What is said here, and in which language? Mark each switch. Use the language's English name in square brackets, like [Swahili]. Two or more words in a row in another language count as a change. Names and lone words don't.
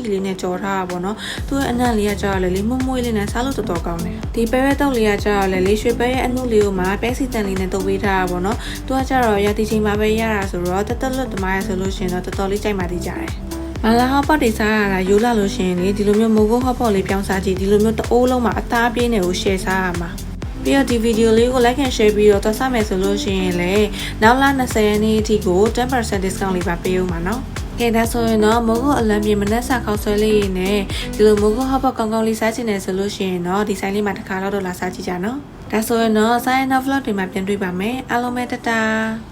[Burmese] လေးနဲ့ကြော်ထားတာပေါ့နော်သူရဲ့အနံ့လေးကကြတော့လေမွမွေးလေးနဲ့စားလို့တော်တော်ကောင်းတယ်ဒီပဲပဲတောက်လေးကကြတော့လေရွှေပဲရဲ့အနှုတ်လေးကိုမှပဲစီတန်လေးနဲ့တုပ်ပေးထားတာ ပေါ့နော်သူကကြတော့ရာတီချိန်မှာပဲရတာဆိုတော့တက်တက်လွတ်တမိုင်းဆိုလို့ရှိရင်တော့တော်တော်လေးကြိုက်မှသိကြတယ်မလာဟော့ပေါ့ တွေစားရတာယူလာလို့ရှိရင်လေဒီလိုမျိုးမိုးကုတ်ဟော့ပေါ့လေးပြောင်းစားကြည့်ဒီလိုမျိုးတအိုးလုံးမှာအသားပြင်းနေကို share စားရမှာပြီးတော့ဒီဗီဒီယိုလေးကို [English] like and share [Burmese] ပြီးတော့သွားစားမယ်ဆိုလို့ရှိရင်လည်းနောက်လ20ရက်နေ့အထိကို 10% discount လေးပါပေးဦးမှာနော်ကဲဒါဆိုရင်တော့မိုးကုတ်အလံပြေမနက်စာခောက်ဆွဲလေးနဲ့ဒီလိုမိုးကုတ်ဟော့ပေါ့ကောင်းကောင်းလေးစားချင်တယ်ဆိုလို့ရှိရင်တော့ဒီဆိုင်လေးမှာတစ်ခါတော့လာစားကြည့်ကြနော်ဒါဆိုရင်တော့ဆိုင်နောက် vlog တွေမှာပြန်တွေ့ပါမယ်အားလုံးပဲတတာ